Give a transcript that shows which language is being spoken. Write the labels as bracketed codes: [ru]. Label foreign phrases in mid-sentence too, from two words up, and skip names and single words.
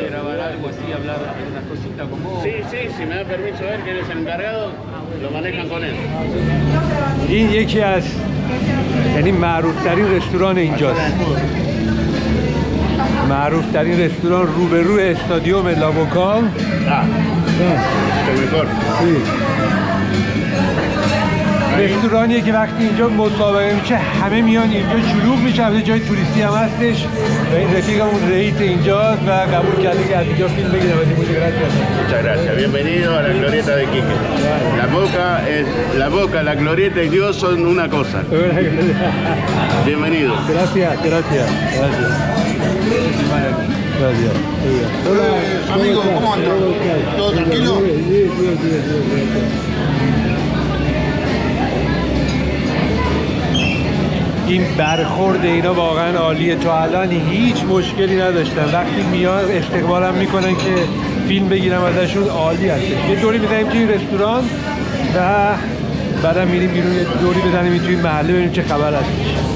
[es] Grabar algo así, hablar unas cositas con vos. Sí, sí, si me da permiso ver que eres el encargado, lo manejan con él. [fa] این یکی از یعنی معروفترین رستوران اینجاست. معروفترین رستوران روبروی استادیوم لابوکا. رستورانیه که وقتی اینجا مسابقه میشه همه میان اینجا شلوغ میشه، البته جای توریستی هم هستش و این رفیقمون رئیس اینجاست و قبول کرده که از اینجا فیلم بگیره. [es] Muchas gracias. Bienvenido a la glorieta de Quique. La Boca, la glorieta y Dios son una cosa. Bienvenido. Gracias, gracias. Gracias. Gracias. Hola, amigo, ¿cómo andas? ¿Todo tranquilo? [fa] این برخورد اینا واقعا عالیه. تا الان هیچ مشکلی نداشتن، وقتی میان استقبالم میکنن که فیلم بگیرم ازشون عالی هستش. یه دوری بزنیم توی رستوران و بعدم میریم بیرون یه دوری بزنیم توی محله ببینیم چه خبر هستش.